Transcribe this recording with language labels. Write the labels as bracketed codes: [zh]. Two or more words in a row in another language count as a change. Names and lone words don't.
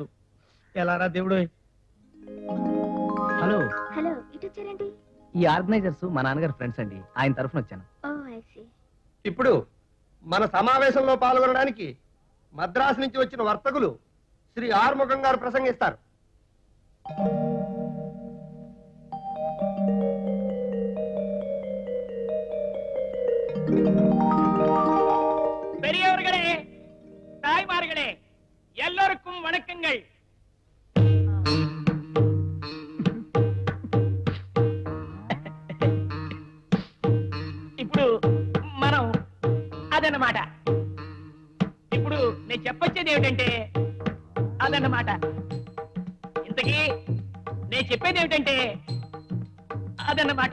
[te] ఎలారా దేవుడు. హలో, హలో, ఇటు వచ్చారండి. ఈ ఆర్గనైజర్స్ మా నాన్నగారి ఫ్రెండ్స్ అండి, ఆయన తరఫున వచ్చాను. [en] Oh I see. [te] ఇప్పుడు మన సమావేశంలో పాల్గొనడానికి మద్రాసు నుంచి వచ్చిన వర్తకులు శ్రీ ఆర్ముఖం గారు ప్రసంగిస్తారు. [ta] பெரியவர்களே, தாய்மார்களே, எல்லோருக்கும் வணக்கங்கள். [te] ఇప్పుడు మనం అదన్నమాట. ఇప్పుడు నేను చెప్పొచ్చేది ఏమిటంటే అదన్నమాట. ఇంతకీ నేను చెప్పేది ఏమిటంటే అదన్నమాట.